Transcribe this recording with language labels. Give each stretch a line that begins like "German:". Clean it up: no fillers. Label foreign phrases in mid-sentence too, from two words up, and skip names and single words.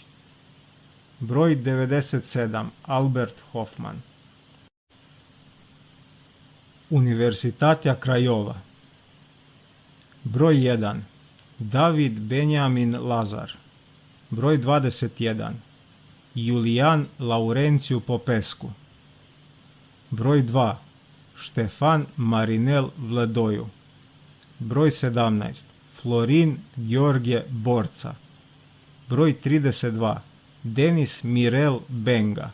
Serbian: Broj 97. Albert Hoffman. Universitatea Craiova. Broj 1. David Benjamin Lazar. Broj 21. Iulian Laurențiu Popescu. Broj 2. Ștefan Marinel Vlădoiu. Broj 17. Florin Gheorghe Borța. Broj 32. Denis Mirel Benga.